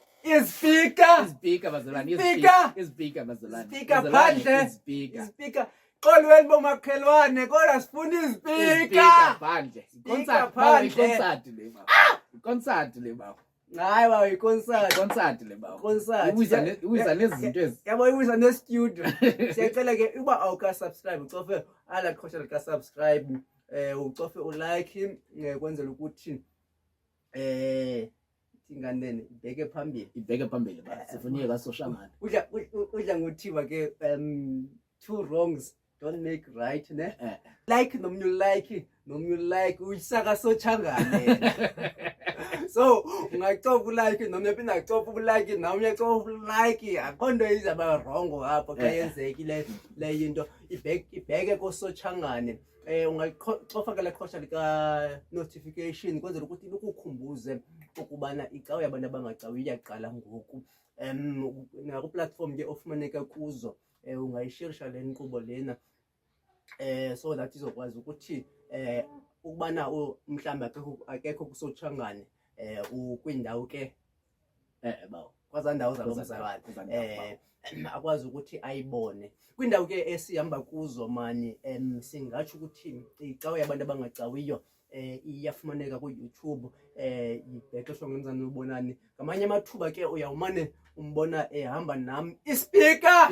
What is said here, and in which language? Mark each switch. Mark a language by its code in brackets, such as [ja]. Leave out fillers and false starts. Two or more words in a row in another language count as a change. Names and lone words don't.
[xh] Ispeaker. Ispeaker bazalwane, Speaker. ispeaker bazalwane. Speaker Bazalwane, phandle. ispeaker. Ispeaker. Xolweni bomakhelwane kodwa sifuna Ispeaker ispeaker. phandle. Speaker Concert, bawo, phandle. concert le bawo. Concert le bawo. Hayi bawo i-concert. Concert le bawo. Concert. Iwiza nezinto ezi. Yabo iwiza ne-studio. Siyacela ke uba awuka-subscribe ucofe ala qhosha lika-subscribe ucofe ulike kwenzela ukuthi inganene ibheke phambili. Ibheke phambili bawo. Sifunike kaSoshangana. Udla ngothiwa ke [en] two wrongs don't make right [xh] ne. Eh. Like nomunye ulike uyisaka Sochangane. So ungacofa ulike noma yaphinda acofa ulike nawe uyacofa ulike akhonto izaba wrong apho xa yenzekile le into ibheke koSochangane. Ungacofa ke le qhosha lika notification kwenzela ukuthi ukukhumbuze ukubana icawe yabantu abangacawi iyaqala ngoku. Naku platform ke ofumaneka kuzo ungayishirisha le nkqubo lena [en] so that [xh] izokwazi ukuthi ukubana mhlawumbe akekho kuSochangane ukwindawo ke Bawo. kwazandawo zabomzalwane akwazi ukuthi ayibone kwindawo ke esihamba kuzo mani singatsho ukuthi icawe yabantu abangacawiyo iyafumaneka ku-YouTube ibhexeshwa ngomzana ubonani ngamanye amathuba ke uyawumane umbona ehamba nami ispeaker